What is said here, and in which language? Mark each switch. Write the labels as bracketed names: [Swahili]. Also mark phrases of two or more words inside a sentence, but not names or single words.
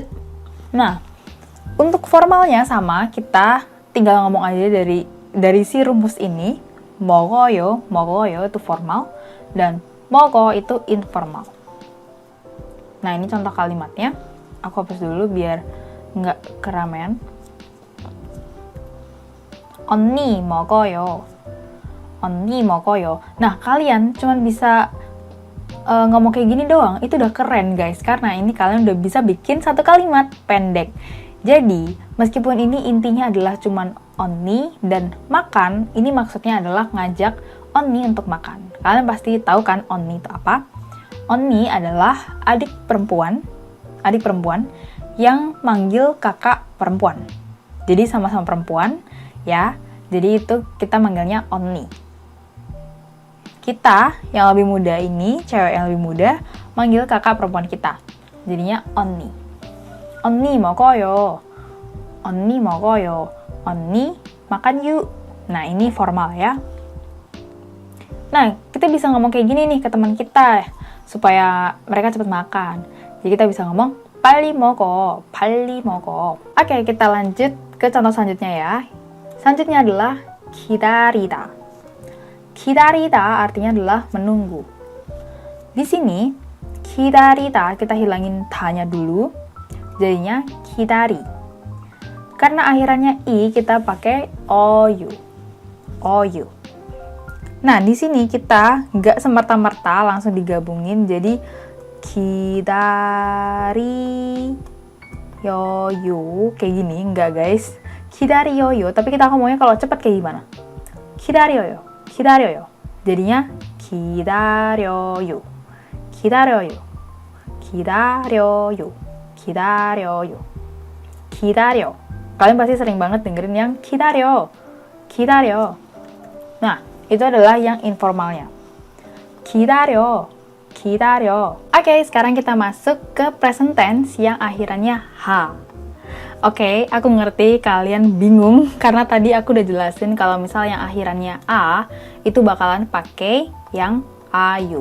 [Indonesian] Nah, untuk formalnya sama, kita tinggal ngomong aja dari si rumus ini. [Korean] 먹어요, 먹어요 [Indonesian] itu formal, dan 먹어 itu informal. Nah, ini contoh kalimatnya. Aku hapus dulu biar nggak keramaian. [Korean] 언니 먹어요. 언니 먹어요. [Indonesian] Nah, kalian cuma bisa ngomong kayak gini doang, itu udah keren guys, karena ini kalian udah bisa bikin satu kalimat pendek. Jadi, meskipun ini intinya adalah cuman onni, dan makan ini maksudnya adalah ngajak onni untuk makan. Kalian pasti tahu kan onni itu apa? Onni adalah adik perempuan yang manggil kakak perempuan. Jadi sama-sama perempuan, ya. Jadi itu kita manggilnya onni. Kita yang lebih muda ini, cewek yang lebih muda, manggil kakak perempuan kita. [Korean] Jadinya 언니. 언니 먹어요. 언니 먹어요. [Indonesian] Onni makan yuk. Nah, ini formal ya. Nah, kita bisa ngomong kayak gini nih ke teman kita supaya mereka cepat makan. Jadi kita bisa ngomong [Korean] 빨리 먹어. 빨리 먹어. [Indonesian] Oke, kita lanjut ke contoh selanjutnya ya. Selanjutnya adalah 기다리다. 기다리다 artinya adalah menunggu. Di sini 기다리다 kita hilangin tanya dulu. [Korean] Jadinya 기다리. [Indonesian] Karena akhirannya i kita pakai oyu. Oyu. Nah, di sini kita nggak semerta-merta langsung digabungin jadi [Korean] 기다리 요요 [Indonesian] kayak gini, enggak guys. [Korean] 기다리 요요, [Indonesian] tapi kita ngomongnya kalau cepat kayak gimana? [Korean] 기다려요. 기다려요. jadinya 기다려요. 기다려요. 기다려요. 기다려요. 기다려. [Indonesian] Kalian pasti sering banget dengerin yang 기다려. [Korean] 기다려. [Indonesian] Nah, itu adalah yang informalnya. [Korean] 기다려. 기다려. [Indonesian] Oke, sekarang kita masuk ke [English] present tense [Indonesian] yang akhirannya ha. Oke, aku ngerti kalian bingung karena tadi aku udah jelasin kalau misal yang akhirannya a itu bakalan pakai yang ayu.